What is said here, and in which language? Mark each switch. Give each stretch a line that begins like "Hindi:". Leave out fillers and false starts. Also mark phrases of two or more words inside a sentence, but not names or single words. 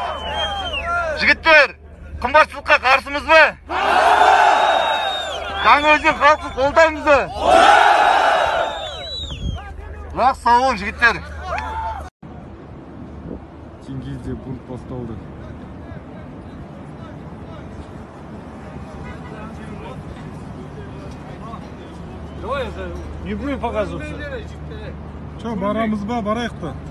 Kazakh: Жігіттер, қымбатшылыққа қарсымыз ба? Жаңаөзен халқын қолдаймыз ба? Жақсы, сау болың жігіттер. Теңгизде бунт басталды.
Russian: Давай это не будем показываться. Че,
Kazakh: барамыз ба, барайық та.